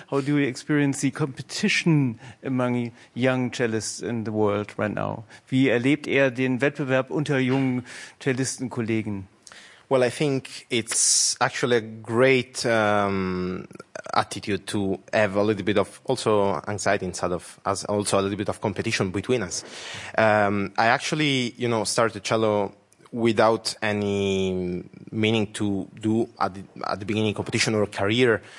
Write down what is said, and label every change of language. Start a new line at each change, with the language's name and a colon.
English: How do you experience the competition among young cellists in the world right now?
German: Wie erlebt er den Wettbewerb unter jungen Cellistenkollegen?
English: Well, I think it's actually a great attitude to have a little bit of also anxiety inside of us, also a little bit of competition between us. I actually, you know, started cello without any meaning to do at the beginning competition or career.